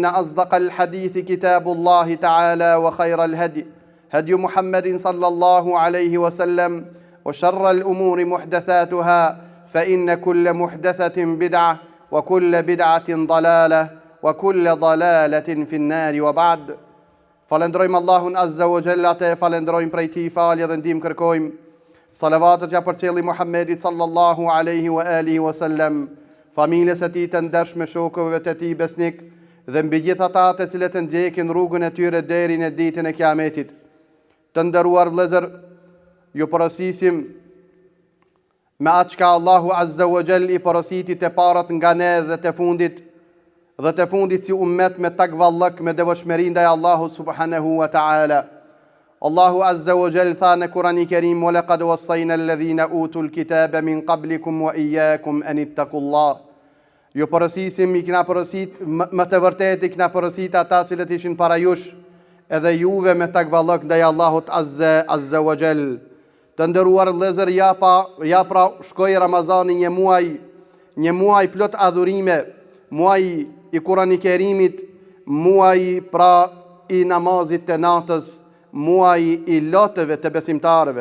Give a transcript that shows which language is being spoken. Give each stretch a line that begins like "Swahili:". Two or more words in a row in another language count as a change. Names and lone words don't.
Arabic: أصدق الحديث كتاب الله تعالى وخير الهدي هدي محمد صلى الله عليه وسلم وشر الأمور محدثاتها فإن كل محدثة بدعة وكل بدعة ضلالة وكل ضلالة في النار وبعد
Albanian: Falendrojmë Allahun Azza wa Jalla, te falendrojmë prej tij falje dhe ndihmë kërkojmë. Salavatet ja përcjelli Muhammedit
Arabic: صلى الله عليه وعلى آله وسلم,
Albanian: familjes së tij të ndershme, shokëve të tij besnik dhe mbi gjithë ata të cilët ndjekin rrugën e tyre deri në ditën e Kiametit. Të nderuar vëllezër, ju porosisim me atë çka Allahu
Arabic: عز وجل
Albanian: i porositi të parat nga ne dhe të fundit si ummet me takvallëk, me devotshmëri ndaj Allahut
Arabic: سبحانه وتعالى.
Albanian: Allahu
Arabic: عز وجل
Albanian: tha në Kur'anin e Kerim:
Arabic: "ولقد وصينا الذين أوتوا الكتاب من قبلكم وإياكم أن اتقوا الله."
Albanian: Ju porosisim, i kena porosit, më të vërtetë i kena porosit ata cilët ishin para jush, edhe juve me takvallëk ndaj Allahut
Arabic: عز وجل.
Albanian: Të nderuar vëllezër, ja pra shkoi Ramazani, një muaj plot adhurime, muaj i Kur'anit Kerimit, muaj pra i namazit të natës, muaj i lotëve të besimtarëve.